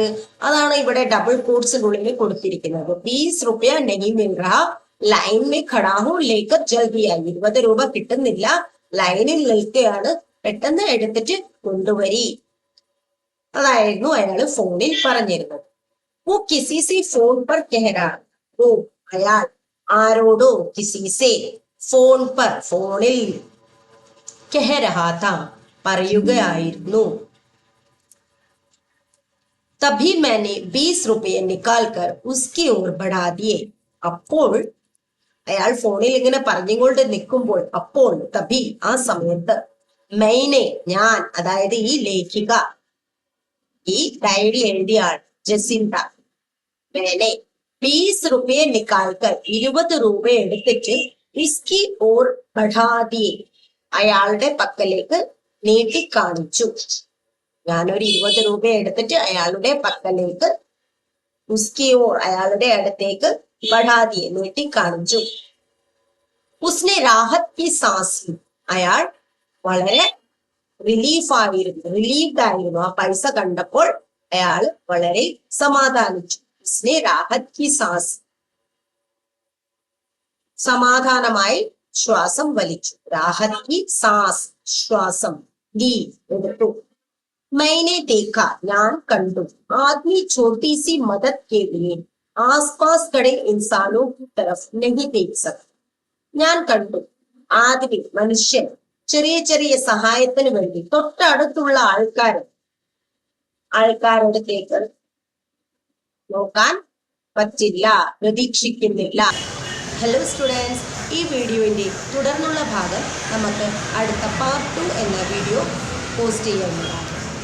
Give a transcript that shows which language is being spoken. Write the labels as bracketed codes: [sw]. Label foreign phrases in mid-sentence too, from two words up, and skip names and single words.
[ml] അതാണ് ഇവിടെ ഡബിൾ കോട്സിനുള്ളിൽ കൊടുത്തിരിക്കുന്നത്. [hi] 20 रुपया नहीं मिल रहा, लाइन में खड़ा हूँ लेकर जल्दी आई, [ml] 20 രൂപ കിട്ടുന്നില്ല, ലൈനിൽ നിൽക്കുകയാണ്, പെട്ടെന്ന് എടുത്തിട്ട് കൊണ്ടുവരി, അതായിരുന്നു അയാൾ ഫോണിൽ പറഞ്ഞിരുന്നത്. [hi] वो किसी से फोन पर कह रहा, वो [ml] അയാൾ ആരോടോ, [hi] किसी से फोन पर, ഫോണിൽ, कह रहा था പറയുകയായിരുന്നു. തഭി मैंने 20 रुपये निकाल कर उसकी ओर बढ़ा दिए, [ml] അപ്പോൾ അയാൾ ഫോണിൽ ഇങ്ങനെ പറഞ്ഞുകൊണ്ട് നിൽക്കുമ്പോൾ, അപ്പോൾ, തഭി ആ സമയത്ത്, മൈനെ ഞാൻ, അതായത് ഈ ലേഖിക, ഈ ഡയറി എഴുതിയ ആൾ ജസിന്ത, [hi] मैंने 20 रुपये निकाल कर [ml] 20 രൂപ എടുത്തിട്ട് [hi] इसकी ओर बढ़ा दिए, [ml] അയാളുടെ പക്കലേക്ക് നീട്ടി കാണിച്ചു. ഞാനൊരു 20 രൂപ എടുത്തിട്ട് അയാളുടെ പക്കലേക്ക്, [hi] उसकी ओर [ml] അയാളുടെ അടുത്തേക്ക്, [hi] बढ़ा दिए [ml] നീട്ടി കാണിച്ചു. [hi] उसने राहत की सांस ली, [ml] അയാൾ വളരെ റിലീവ്ഡ് ആയിരുന്നു. ആ പൈസ കണ്ടപ്പോൾ അയാൾ വളരെ സമാധാനിച്ചു. [hi] उसने राहत की सांस, [ml] സമാധാനമായി ശ്വാസം വലിച്ചു. [hi] राहत की सांस, [ml] ശ്വാസം, ലീ എടുത്തു. [hi] मैंने देखा [ml] ഞാൻ കണ്ടു [hi] आदमी छोटी सी मदद के लिए आसपास खड़े इंसानों की तरफ नहीं देख सकता [ml] ഞാൻ കണ്ടു ആദ്മി മനുഷ്യൻ ചെറിയ ചെറിയ സഹായത്തിന് വേണ്ടി തൊട്ടടുത്തുള്ള ആൾക്കാരടുത്തേക്ക് നോക്കാൻ പറ്റില്ല, പ്രതീക്ഷിക്കുന്നില്ല. ഹലോ സ്റ്റുഡൻസ്, ഈ വീഡിയോയുടെ തുടർന്നുള്ള ഭാഗം നമുക്ക് അടുത്ത പാർട്ട് 2 എന്ന വീഡിയോ പോസ്റ്റ് ചെയ്യുന്നതാണ്.